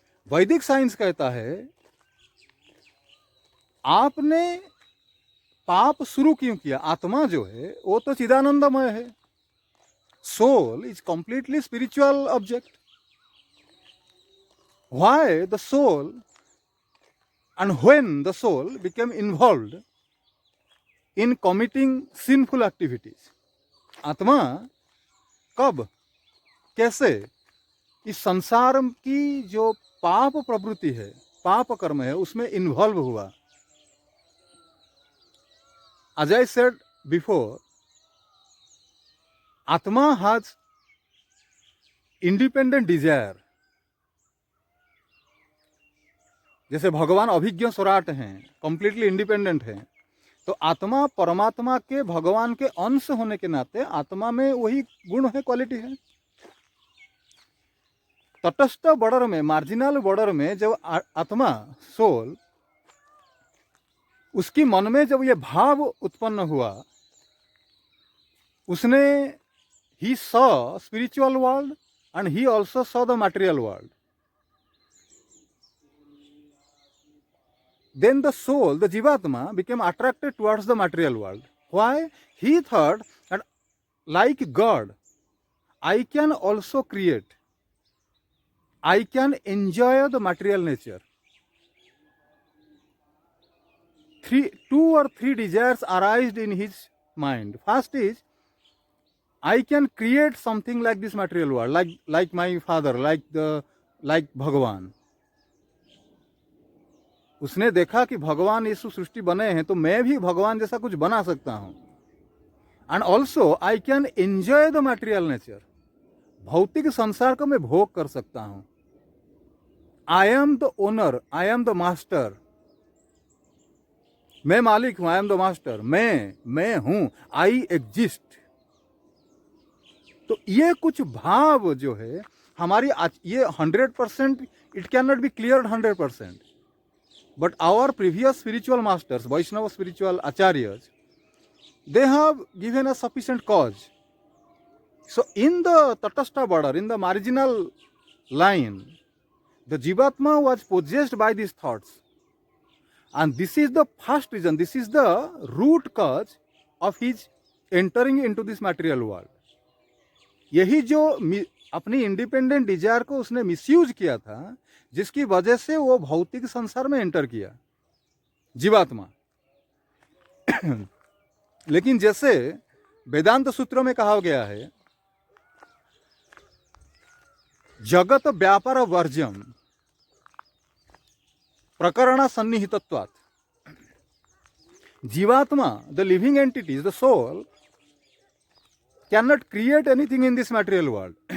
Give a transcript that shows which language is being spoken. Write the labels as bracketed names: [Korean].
[Hindi] वैदिक साइंस कहता है आपने पाप शुरू क्यों किया? आत्मा जो है वो तो चिदानंदमय है। [English] Soul is completely spiritual object. Why the soul and when the soul became involved in committing sinful activities? [Hindi] आत्मा कब, कैसे इस संसार की जो पाप प्रवृत्ति है, पाप कर्म है, उसमें इन्वॉल्व हुआ? [English] As I said before, आत्मा has independent desire. [Hindi] जैसे भगवान अभिज्ञ स्वराट हैं, कंप्लीटली इंडिपेंडेंट हैं, तो आत्मा परमात्मा के, भगवान के अंश होने के नाते आत्मा में वही गुण है, क्वालिटी है। तटस्थ बॉर्डर में, मार्जिनल बॉर्डर में जब आत्मा, सोल, उसकी मन में जब ये भाव उत्पन्न हुआ, उसने [English] He saw spiritual world and he also saw the material world. Then the soul, the Jivatma, became attracted towards the material world. Why? He thought that like God, I can also create. I can enjoy the material nature. Two or three desires arised in his mind. First is, I can create something like this material world, like my father, like Bhagavan. [Hindi] उसने देखा कि भगवान यीशु सृष्टि बने हैं, तो मैं भी भगवान जैसा कुछ बना सकता हूं। [English] And also I can enjoy the material nature. [Hindi] भौतिक संसार को मैं भोग कर सकता हूं। [English] I am the owner, I am the master. [Hindi] मैं मालिक हूं, [English] I am the master. [Hindi] मैं हूं, [English] I exist. [Hindi] तो ये कुछ भाव जो है हमारी, ये 100%, [English] it can not be clear [Hindi] 100%. [English] But our previous spiritual masters, Vaishnava spiritual acharyas, they have given us sufficient cause. So in the Tatastha border, in the marginal line, the Jivatma was possessed by these thoughts. And this is the first reason, this is the root cause of his entering into this material world. [Hindi] यही जो अपनी independent Dzire को उसने misuse किया था, जिसकी वजह से वो भौतिक संसार में एंटर किया, जीवात्मा। लेकिन जैसे वेदांत सूत्रों में कहा गया है, जगत व्यापार वर्ज्यम प्रकरण सन्निहितत्वात्, जीवात्मा, [English] The living entity, the soul, cannot create anything in this material world.